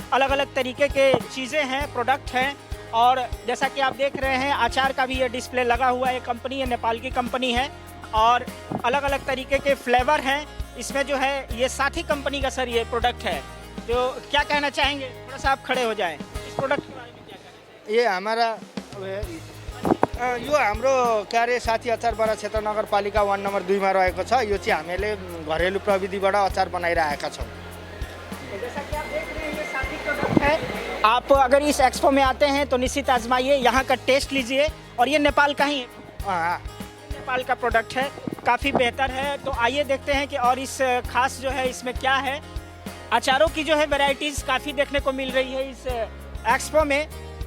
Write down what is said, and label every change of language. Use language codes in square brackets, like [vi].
[hi] अलग अलग तरीके के चीज़ें हैं, प्रोडक्ट हैं, और जैसा कि आप देख रहे हैं अचार का भी ये डिस्प्ले लगा हुआ है। कंपनी है, नेपाल की कंपनी है, और अलग अलग तरीके के फ्लेवर हैं इसमें जो है। ये साथी कंपनी का सर ये प्रोडक्ट है। तो क्या कहना चाहेंगे, थोड़ा सा आप खड़े हो जाएं, इस प्रोडक्ट के बारे में क्या कहना ये हमारा [ne] यो हाम्रो के अरे साथी अचार बडा क्षेत्र नगरपालिका वार्ड नम्बर 2 मा रहेको छ। यो चाहिँ हामीले घरेलु प्रविधिबाट अचार बनाइरहेका छौँ। [hi] चाहिए? जैसा कि आप देख रहे हैं ये साथी प्रोडक्ट है। आप अगर इस एक्सपो में आते हैं तो निश्चित आजमाइए, यहाँ का टेस्ट लीजिए। और ये नेपाल का ही है, नेपाल का प्रोडक्ट है, काफ़ी बेहतर है। तो आइए देखते हैं कि और इस खास जो है इसमें क्या है। अचारों की जो है वैरायटीज़ काफ़ी देखने को मिल रही है इस एक्सपो में।